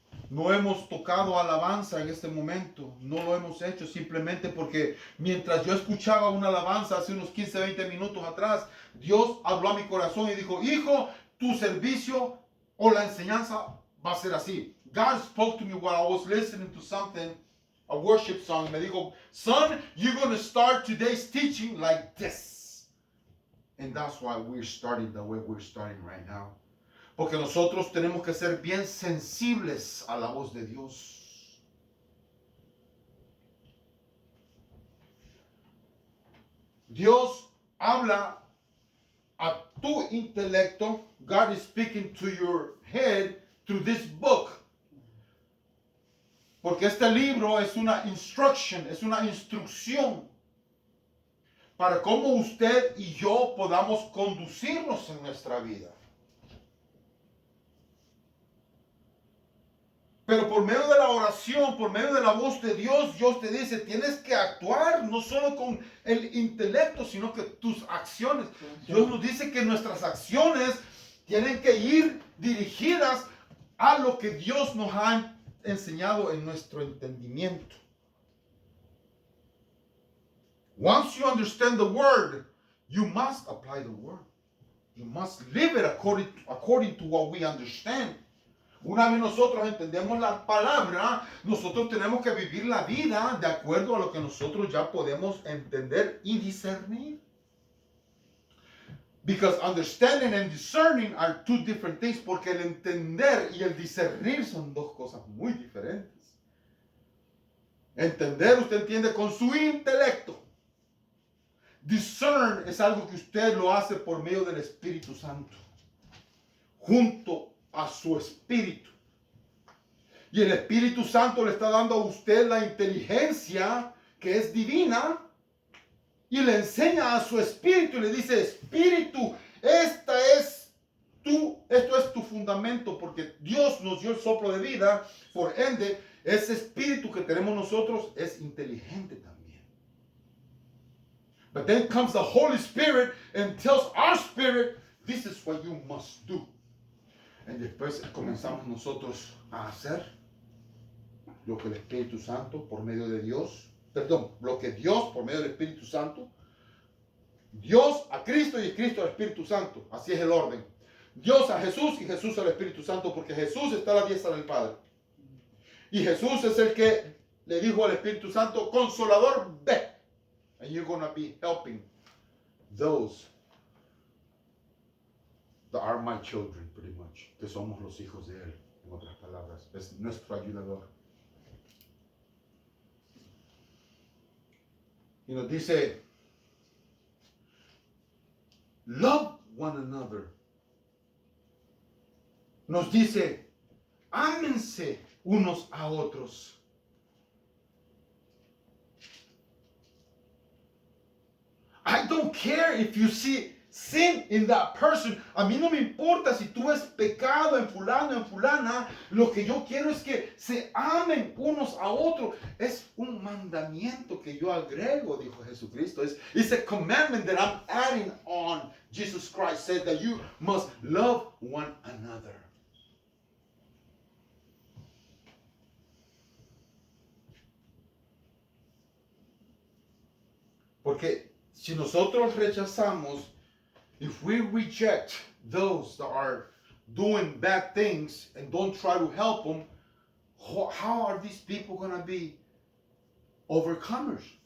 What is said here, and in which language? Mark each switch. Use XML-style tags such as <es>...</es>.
<es>No hemos tocado alabanza en este momento, no lo hemos hecho simplemente porque mientras yo escuchaba una alabanza hace unos 15, 20 minutos atrás, Dios habló a mi corazón y dijo, hijo, tu servicio o la enseñanza va a ser así.</es> <en>God spoke to me while I was listening to something, a worship song.</en> <es>Me dijo,</es> <en>son, you're going to start today's teaching like this. And that's why we're starting the way we're starting right now.</en> <es>Porque nosotros tenemos que ser bien sensibles a la voz de Dios. Dios habla a tu intelecto.</es> <en>God is speaking to your head through this book.</en> <es>Porque este libro es una instruction, es una instrucción para cómo usted y yo podamos conducirnos en nuestra vida. Pero por medio de la oración, por medio de la voz de Dios, Dios te dice, tienes que actuar no solo con el intelecto, sino que tus acciones. Dios nos dice que nuestras acciones tienen que ir dirigidas a lo que Dios nos ha enseñado en nuestro entendimiento.</es> <en>Once you understand the word, you must apply the word. You must live it according to what we understand.</en> <es>Una vez nosotros entendemos la palabra, nosotros tenemos que vivir la vida de acuerdo a lo que nosotros ya podemos entender y discernir.</es> <en>Because understanding and discerning are two different things,</en> <es>porque el entender y el discernir son dos cosas muy diferentes. Entender, usted entiende con su intelecto. Discern es algo que usted lo hace por medio del Espíritu Santo, junto a su espíritu. Y el Espíritu Santo le está dando a usted la inteligencia que es divina y le enseña a su espíritu y le dice, espíritu, esto es tu fundamento, porque Dios nos dio el soplo de vida, por ende, ese espíritu que tenemos nosotros es inteligente también.</es> <en>But then comes the Holy Spirit and tells our spirit, this is what you must do.</en> <es>Y después comenzamos nosotros a hacer lo que el Espíritu Santo por medio de Dios, lo que Dios por medio del Espíritu Santo, Dios a Cristo y Cristo al Espíritu Santo, así es el orden. Dios a Jesús y Jesús al Espíritu Santo, porque Jesús está a la diestra del Padre. Y Jesús es el que le dijo al Espíritu Santo, Consolador, ve.</es> <en>And you're going to be helping those that are my children, pretty much.</en> <es>Que somos los hijos de Él, en otras palabras. Es nuestro ayudador. Y nos dice,</es> <en>love one another.</en> <es>Nos dice, ámense unos a otros.</es> <en>I don't care if you see sin in that person.</en> <es>A mí no me importa si tú ves pecado en fulano, en fulana. Lo que yo quiero es que se amen unos a otros. Es un mandamiento que yo agrego, dijo Jesucristo.</es> <en>It's a commandment that I'm adding on. Jesus Christ said that you must love one another.</en> <es>Porque si nosotros rechazamos,</es> <en>if we reject those that are doing bad things and don't try to help them, how are these people going to be overcomers?</en>